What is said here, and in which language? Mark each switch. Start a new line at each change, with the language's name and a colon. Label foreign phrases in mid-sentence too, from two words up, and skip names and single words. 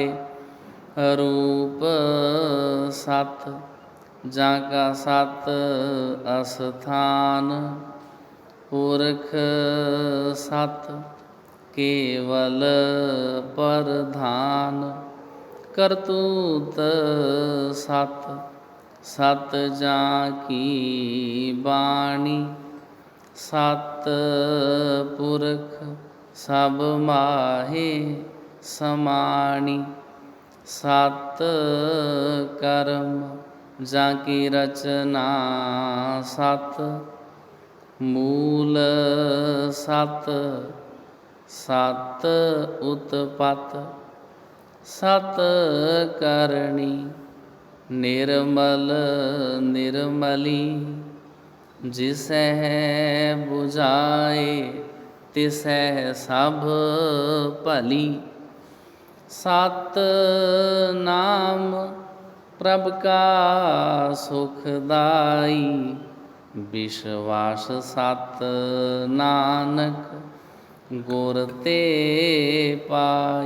Punjabi: ਰੂਪ ਸਤ ਜਾਕਾ ਸਤ ਅਸਥਾਨ। ਪੁਰਖ ਸਤ ਕੇਵਲ ਪਰਧਾਨ। ਕਰਤੂਤ ਸਤ ਸਤ ਜਾਕੀ ਬਾਣੀ। ਸਤ ਪੁਰਖ ਸਭ ਮਾਹੇ ਸਮਾਣੀ। ਸਤ ਕਰਮ ਜਾਕੀ ਰਚਨਾ। ਸਤ ਮੂਲ ਸਤ ਸਤ ਉਤਪਤ। ਸਤ ਕਰਣੀ ਨਿਰਮਲ ਨਿਰਮਲੀ। ਜਿਸੇ ਬੁਝਾਏ ਤਿਸੈ ਸਭ ਭਲੀ। ਸਤ ਨਾਮ ਪ੍ਰਭ ਕਾ ਸੁਖਦਾਈ, ਵਿਸ਼ਵਾਸ ਸਤ ਨਾਨਕ ਗੁਰ ਤੇ ਪਾਈ।